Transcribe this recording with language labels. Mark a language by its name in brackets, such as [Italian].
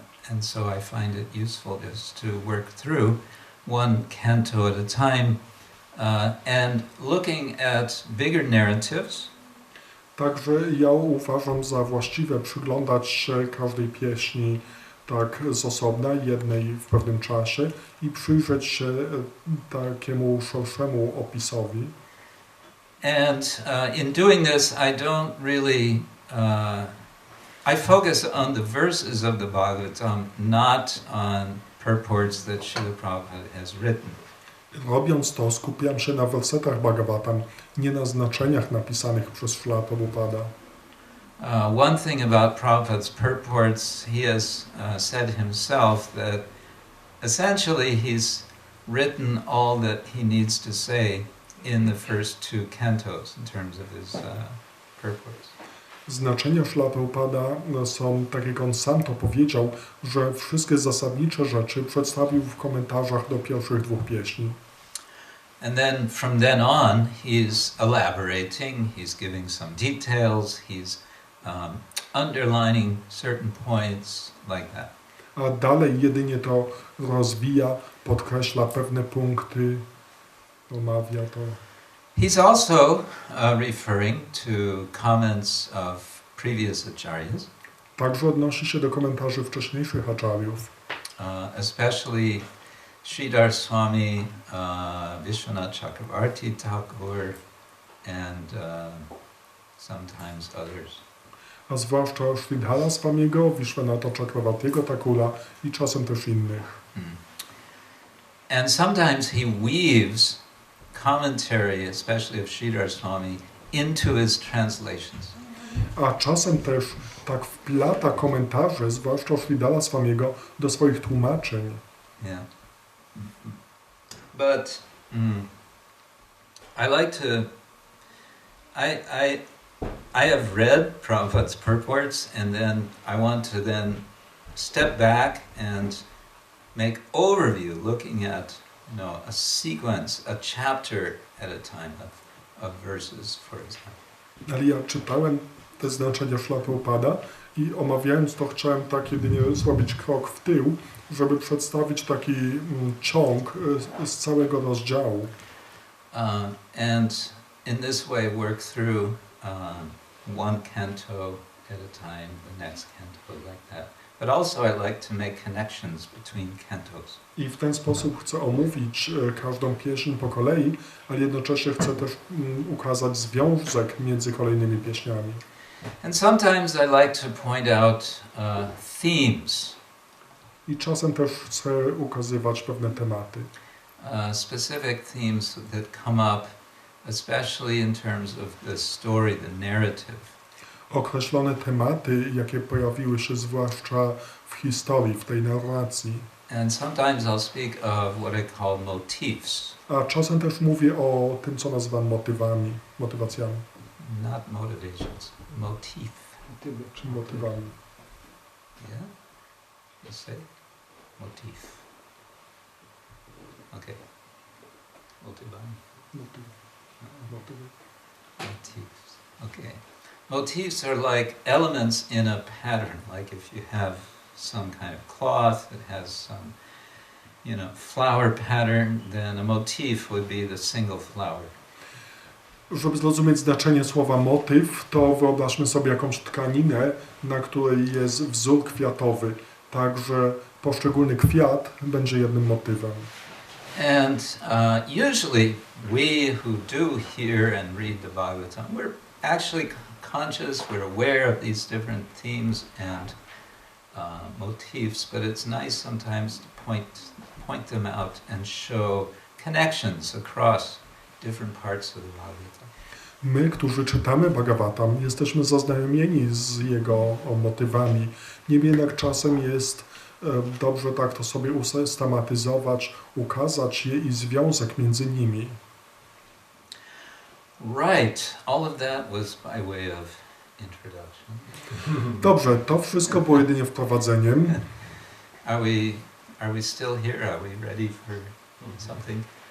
[English] And so I find it useful just to work through one canto at a time and looking at bigger narratives. [Polish] Także ja uważam za właściwe przyglądać się każdej pieśni tak z osobna, jednej w pewnym czasie i przyjrzeć się takiemu szerszemu opisowi. [English] And in doing this, I don't really I focus on the verses of the Bhagavatam, not on purports that Srila Prabhupada has written. [Polish] Robiąc to, skupiam się na wersetach Bhagavatam, nie na znaczeniach napisanych przez Srila Prabhupada. [English] One thing about Prabhupada's purports, he has said himself that essentially he's written all that he needs to say in the first two cantos in terms of his purports. [Polish] Znaczenia Srila Prabhupada są, tak jak on sam to powiedział, że wszystkie zasadnicze rzeczy przedstawił w komentarzach do pierwszych dwóch pieśni. [English] And then from then on, he's elaborating, he's giving some details, he's underlining certain points like that. [Polish] A dalej jedynie to rozwija, podkreśla pewne punkty, omawia to. [English] He's also referring to comments of previous acharyas. [Polish] Także odnosi się do komentarzy wcześniejszych acharyów. [English] Especially Sridhar Swami, Vishwanath Chakravarti Thakur, and sometimes others. [Polish] A zwłaszcza Sridhara Swamiego, Vishwanatha Chakravartiego Thakura i czasem też innych. [English] And sometimes he weaves commentary, especially of Sridhar Swami, into his translations. [Polish] A czasem też tak wplata komentarze, zwłaszcza Sridhara Swamiego, do swoich tłumaczeń. [English] Yeah. But I like to. I have read Prabhupada's purports, and then I want to then step back and make overview, looking at a sequence, a chapter at a time of verses, for example. [Polish] Ale ja czytałem te znaczenia Srila Prabhupada i omawiając to chciałem tak jedynie zrobić krok w tył, żeby przedstawić taki ciąg z całego rozdziału. [English] And in this way work through one canto at a time, the next canto, like that. But also I like to make connections between cantos. [Polish] I w ten sposób chcę omówić każdą pieśń po kolei, ale jednocześnie chcę też ukazać związek między kolejnymi pieśniami. [English] And sometimes I like to point out themes. [Polish] I czasem też chcę ukazywać pewne tematy. [English] Specific themes that come up, especially in terms of the story, the narrative. [Polish] Określone tematy, jakie pojawiły się zwłaszcza w historii, w tej narracji. [English] And sometimes I'll speak of what I call motifs. [Polish] A czasem też mówię o tym, co nazywam motywacjami. [English] Not motivations, motif. [Polish] Czy motywami. [English] Yeah? You say? Motif. Okay. Motivami. Motifs. Okay. Motifs are like elements in a pattern. Like if you have some kind of cloth that has some, flower pattern, then a motif would be the single flower. [Polish] Żeby zrozumieć znaczenie słowa motyw, to wyobraźmy sobie jakąś tkaninę, na której jest wzór kwiatowy. Także poszczególny kwiat będzie jednym motywem. [English] And usually we who do hear and read the Bhagavatam, we're actually conscious, we're aware of these different themes and motifs, but it's nice sometimes to point them out and show connections across different parts of the Bhagavatam. [Polish] My, którzy czytamy Bhagavatam, jesteśmy zaznajomieni z jego motywami. Niemniej jednak czasem jest dobrze tak to sobie usystematyzować, ukazać je i związek między nimi. [English] Right, all of that was by way of introduction. [Polish] Dobrze, to wszystko było jedynie wprowadzeniem. [English] Are we still here? Are we ready for something?